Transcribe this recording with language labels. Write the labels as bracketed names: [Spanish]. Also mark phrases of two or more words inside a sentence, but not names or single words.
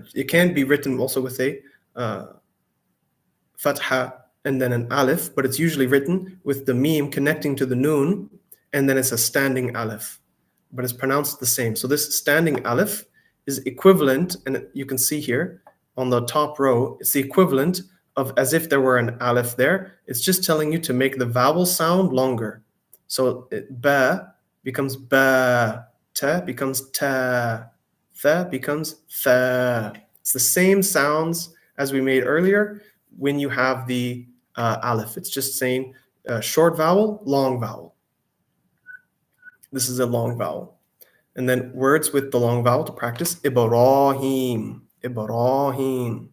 [English] It can be written also with a fatha and then an alif, but it's usually written with the meme connecting to the noon, and then it's a standing alif, but it's pronounced the same. So this standing alif is equivalent, and you can see here on the top row, it's the equivalent of as if there were an alif there. It's just telling you to make the vowel sound longer. So ba becomes ba, ta becomes ta, tha becomes tha. It's the same sounds as we made earlier when you have the alif. It's just saying short vowel, long vowel. This is a long vowel. And then words with the long vowel to practice. Ibrahim, Ibrahim.